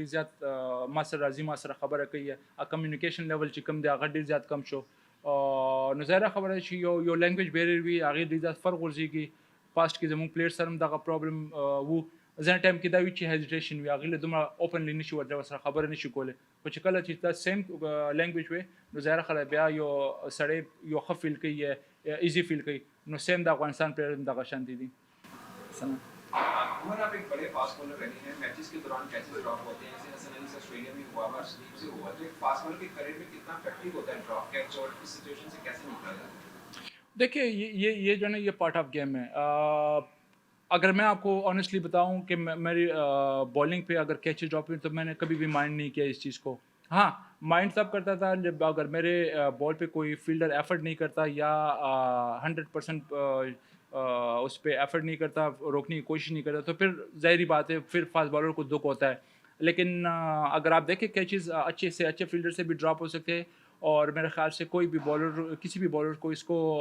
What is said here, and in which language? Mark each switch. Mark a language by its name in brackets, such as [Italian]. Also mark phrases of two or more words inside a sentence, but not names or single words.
[Pashto] ډېر زیات ما سره راځي ما سره خبره کوي ا [English] communication level [Pashto] چې کم دی هغه ډېر زیات کم شو نو ظاهره خبره چې یو [English] language barrier [Pashto] وي هغه ډېر زیات فرق ورځيږي پاست کې زموږ پلیئر سره دغه پرابلم وو ځینې ټایم کې دا وی چې هیزیټیشن وي هغه له دومره اوپنلی نشي ورته سره خبره نشي کوله خو چې کله چې دا [English] same language [Pashto] وي نو ظاهره خبره بیا یو سړی یو ښه فیل کوي [English] easy feel [Pashto] کوي نو سیم د افغانستان پلیئر دغه شان دي [Urdu] عمر آپ ایک بڑے [English] fast bowler [Urdu] رہے ہیں میچز کے دوران کیسے ڈراپ ہوتے ہیں جیسے مثلا اس آسٹریلیا میں ہوا ہوا سلیپ سے ہوا تو ایک [English] fast bowler [Urdu] کے کریئر میں کتنا افیکٹو ہوتا ہے [English] drop catch [Urdu] اور اس سچویشن سے کیسے نکلا جاتا ہے دیکھیے یہ جو ہے نا یہ [English] part of game [Urdu] ہے اگر میں آپ کو آنیسٹلی بتاؤں کہ میری بالنگ پہ اگر کیچز ڈراپ ہوئی تو میں نے کبھی بھی مائنڈ نہیں کیا اس چیز کو ہاں مائنڈ تب کرتا تھا جب اگر میرے بال پہ کوئی فیلڈر ایفرٹ نہیں کرتا یا 100% اس پہ ایفرٹ نہیں کرتا روکنے کی کوشش نہیں کرتا تو پھر ظاہری بات ہے پھر [English] fast bowler [Urdu] کو دکھ ہوتا ہے لیکن اگر آپ دیکھیں کیچز اچھے سے اچھے فیلڈر سے بھی ڈراپ ہو سکتے ہیں اور میرے خیال سے کوئی بھی بالر کسی بھی بالر کو اس کو